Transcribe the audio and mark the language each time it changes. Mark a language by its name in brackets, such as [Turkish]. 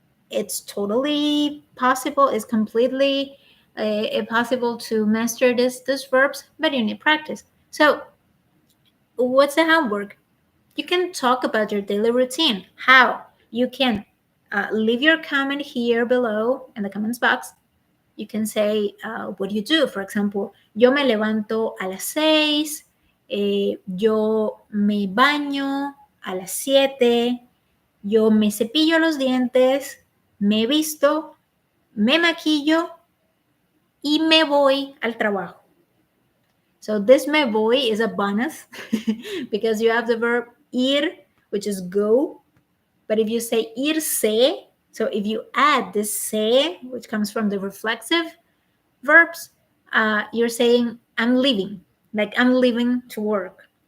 [English] It's totally possible, it's completely possible to master these verbs, but you need practice. So, what's the homework? You can talk about your daily routine. How? You can leave your comment here below in the comments box. You can say what you do. For example, [Spanish] yo me levanto a las 6, yo me baño a las 7, yo me cepillo los dientes, me visto, me maquillo y me voy al trabajo. [English] So this me voy is a bonus because you have the verb ir, which is go. But if you say irse, so if you add this se, which comes from the reflexive verbs, you're saying I'm leaving, like I'm leaving to work.